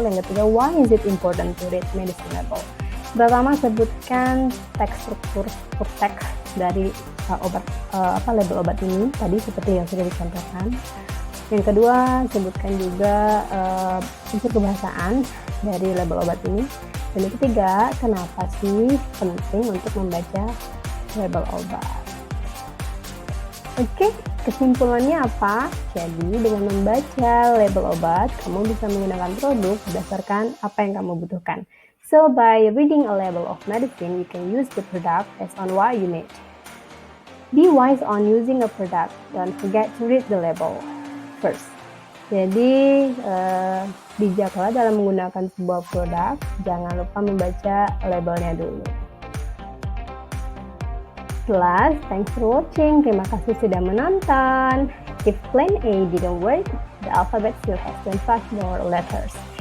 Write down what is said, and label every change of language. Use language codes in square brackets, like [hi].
[en] Yang ketiga, why is it important to read medicine label? [id] Pertama, sebutkan teks struktur teks dari label obat ini tadi seperti yang sudah dicontohkan. Yang kedua, sebutkan juga unsur kebahasaan dari label obat ini. Dan yang ketiga, kenapa sih penting untuk membaca label obat? Oke, kesimpulannya apa? Jadi, dengan membaca label obat, kamu bisa menggunakan produk berdasarkan apa yang kamu butuhkan. [en] So, by reading a label of medicine, you can use the product based on what you need. Be wise on using a product. Don't forget to read the label first. [id] Jadi bijaklah dalam menggunakan sebuah produk, jangan lupa membaca labelnya dulu. [en] Plus, thanks for watching. [id] Terima kasih sudah menonton. [en] If plan A didn't work, the alphabet still has 25 more letters.